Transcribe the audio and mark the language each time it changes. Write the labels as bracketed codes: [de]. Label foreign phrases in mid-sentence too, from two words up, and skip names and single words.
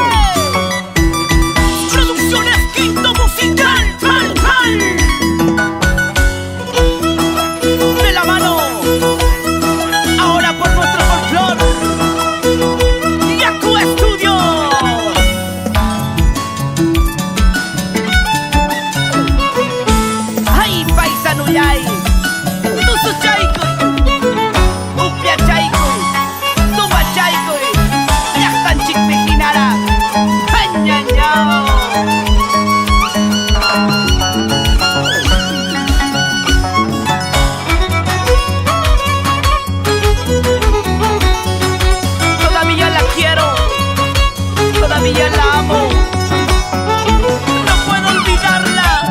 [es] Producciones Quinto Musical, de la mano, ahora por nuestro folclor, Yaku Estudio. Ay, paisano yay, [qu] tusu chaykoy, upia chaykoy, tuba chaykoy, llaqtanchik pikinara, añañao. [es] Todavía la quiero, todavía la amo, no puedo olvidarla.